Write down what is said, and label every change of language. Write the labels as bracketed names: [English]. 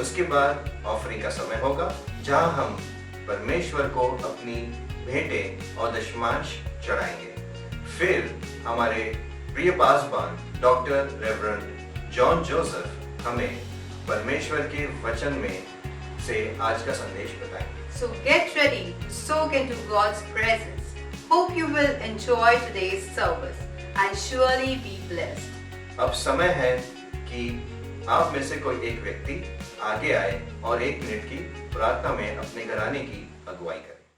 [Hindi] उसके बाद ऑफरिंग का समय होगा, जहां हम परमेश्वर को अपनी भेंटें और दशमांश चढ़ाएंगे। फिर हमारे प्रिय Paswan doctor reverend John Joseph हमें परमेश्वर के वचन में से आज का संदेश बताएंगे। [English] So get ready to soak into God's presence. Hope you will enjoy today's service and surely be blessed. [Hindi] अब समय है कि आप में से कोई एक व्यक्ति आगे आए और 1 मिनट की प्रार्थना में अपने घराने की अगुवाई करे।